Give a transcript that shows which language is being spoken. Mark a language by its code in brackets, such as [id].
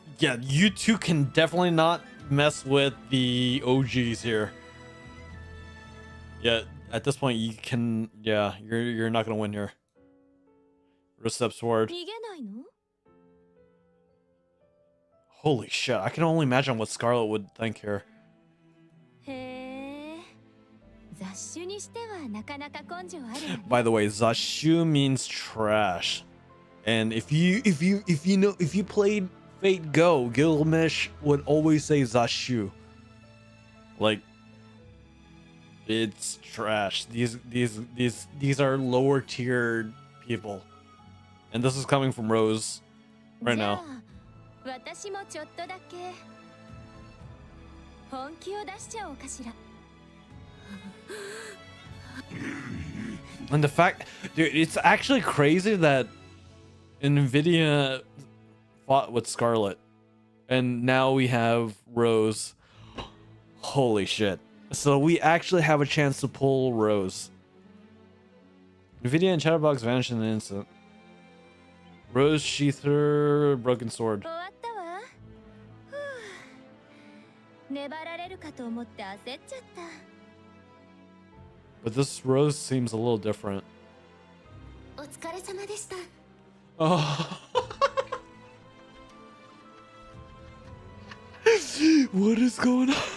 [en] Yeah, you two can definitely not mess with the OGs here. Yeah, at this point you can. Yeah, you're not gonna win here. Rose steps forward. [ja] 逃げないの？ [en] Holy shit! I can only imagine what Scarlet would think here. へえ。 [ja] 雑種にしてはなかなか根性あるわね。 [en] By the way, Zashu means trash, and if you played Fate Go, Gilgamesh would always say Zashu. Like, it's trash. These are lower tiered people, and this is coming from Rose right now. [ja] じゃあ、私もちょっとだけ本気を出しちゃおうかしら。 [en] And the fact, dude, it's actually crazy that NVIDIA fought with Scarlet, and now we have Rose. Holy shit. So we actually have a chance to pull Rose. NVIDIA and Chatterbox vanish in an instant. Rose sheathed her broken sword. [ja] 終わったわ。ふう。粘られるかと思って焦っちゃった。 [en] But this Rose seems a little different. [ja] お疲れ様でした。 Oh. [en] What is going on?